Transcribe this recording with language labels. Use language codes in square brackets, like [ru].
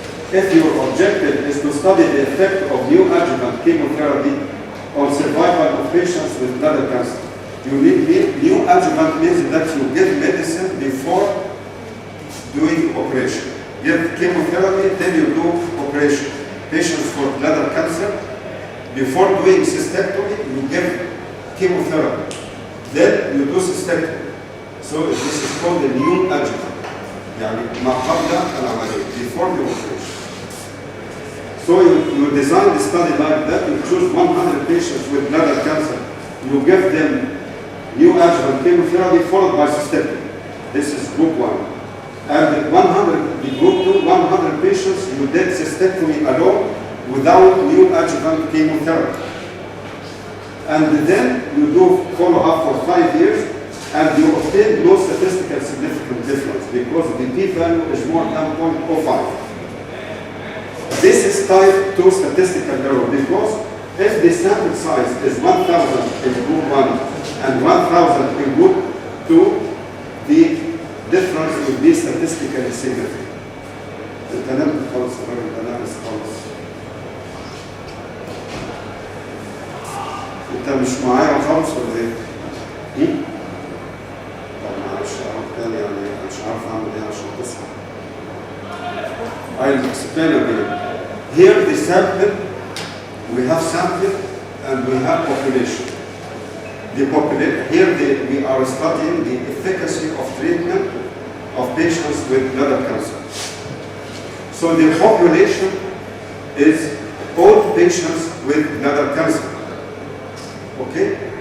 [en] if your objective is to study the effect of neoadjuvant chemotherapy on survival of patients with bladder cancer, you need neoadjuvant means that you give medicine before doing operation. Give chemotherapy, then you do operation. Patients for bladder cancer, before doing cystectomy, you give chemotherapy. Then you do cystectomy. So this is called a neoadjuvant. [ar] يعني ما قبل العملية, [en] before the operation. So you design the study like that. You choose 100 patients with bladder cancer. You give them neoadjuvant chemotherapy followed by cystectomy. This is group 1. And 100, the group 2, 100 patients, you did cystectomy alone without neoadjuvant chemotherapy. And then you do follow-up for 5 years, and you obtain no statistical significant difference because the p-value is more than 0.05. This is type 2 statistical error because if the sample size is 1,000 in group 1 and 1,000 in group 2, the difference will be statistically significant. [ar] انت نمت خالص الراجل ده ناقص خالص. انت مش معايا خالص ولا ايه؟ طب معلش اقعد تاني يعني مش عارف اعمل ايه عشان تصحى. [en] I'll explain again. Here the sample, we have sample and we have population. Here we are studying the efficacy of treatment of patients with bladder cancer. So the population is all patients with bladder cancer. Okay?